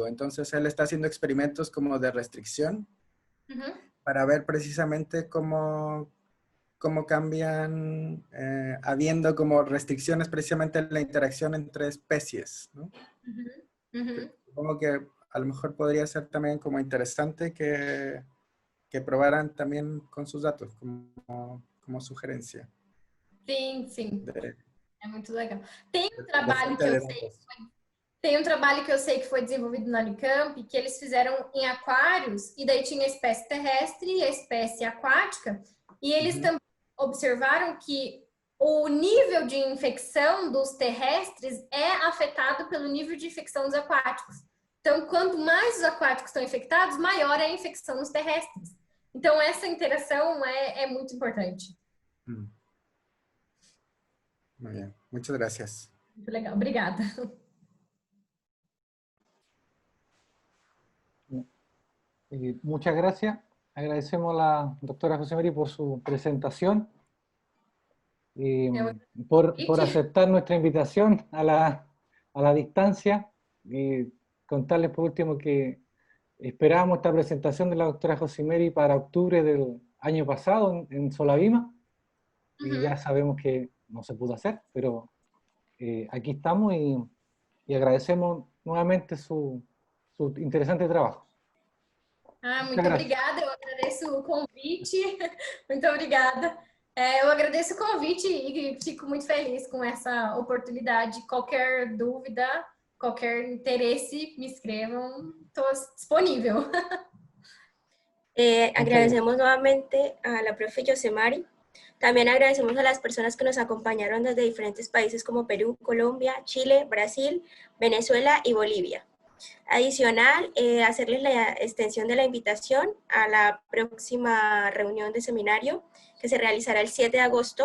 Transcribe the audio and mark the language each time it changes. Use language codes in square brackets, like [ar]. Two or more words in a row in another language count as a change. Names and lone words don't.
[es] Entonces él está haciendo experimentos como de restricción para ver precisamente cómo cambian, habiendo como restricciones precisamente en la interacción entre especies, ¿no? Supongo que a lo mejor podría ser también como interesante que probaran también con sus datos como sugerencia. [pt] Sim, sim. É muito legal. Tem um [es] De [pt] trabalho [es] fuente [pt] que eu [es] de [pt] sei [es] datos. [pt] que foi desenvolvido na Unicamp, que eles fizeram em aquários, e daí tinha a espécie terrestre e a espécie aquática, e eles também observaram que o nível de infecção dos terrestres é afetado pelo nível de infecção dos aquáticos. Então, quanto mais os aquáticos estão infectados, maior é a infecção nos terrestres. Então, essa interação é muito importante. [es] Muy bien, muchas gracias. [pt] Muito legal, obrigada. [es] Muchas gracias. Agradecemos a la doctora Josemary por su presentación, por aceptar nuestra invitación a la distancia. Contarles por último que esperábamos esta presentación de la doctora Josemary para octubre del año pasado en Solavima, y ya sabemos que no se pudo hacer, pero aquí estamos y agradecemos nuevamente su interesante trabajo. [pt] Muito obrigada, eu agradeço o convite, muito obrigada. Eu agradeço o convite e fico muito feliz com essa oportunidade. Qualquer dúvida, qualquer interesse, me escrevam, estou disponível. [es] Agradecemos nuevamente a la profe Yosemari. También agradecemos a las personas que nos acompañaron desde diferentes países como Perú, Colombia, Chile, Brasil, Venezuela y Bolivia. Adicional, hacerles la extensión de la invitación a la próxima reunión de seminario que se realizará el 7 de agosto.